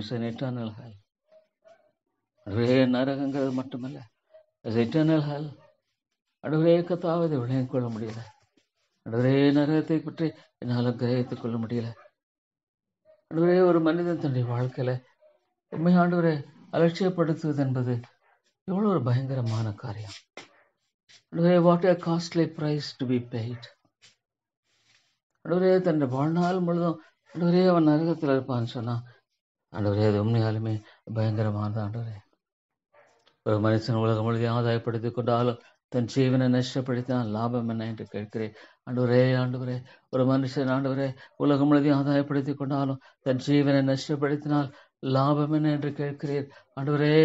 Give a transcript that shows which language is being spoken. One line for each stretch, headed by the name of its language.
English: eternal hell
Tamil: ஆண்டவரே. நரகங்கிறது மட்டுமல்ல, eternal ஹெல் ஆண்டவரே கத்தாவே. இதை விளங்கிக் கொள்ள முடியல ஆண்டவரே. நரகத்தை பற்றி என்னால் கிரகித்துக் கொள்ள முடியல ஆண்டவரே. ஒரு மனிதன் தன்னுடைய வாழ்க்கையில உண்மை ஆண்டவரே அலட்சியப்படுத்துவது என்பது எவ்வளவு ஒரு பயங்கரமான காரியம் ஆண்டவரே.
English: what a costly price to be paid
Tamil: ஆண்டவரே. தன்னுடைய வாழ்நாள் முழுதும் ஆண்டவரே அவன் நரகத்தில் இருப்பான்னு சொன்னா ஆண்டவரே, அது உண்மையாலுமே பயங்கரமானது ஆண்டவரே. ஒரு மனுஷன் உலகம் முழுதையும் ஆதாயப்படுத்திக் கொண்டாலும் தன் ஜீவனை நஷ்டப்படுத்தினால் லாபம் என்ன என்று கேட்கிறேன் ஆண்டவரே. ஆண்டவரே, ஒரு மனுஷன் ஆண்டவரே உலகம் முழுதையும் ஆதாயப்படுத்திக் கொண்டாலும் தன் ஜீவனை நஷ்டப்படுத்தினால் லாபம் என்ன என்று கேட்கிறீர் ஆண்டவரே.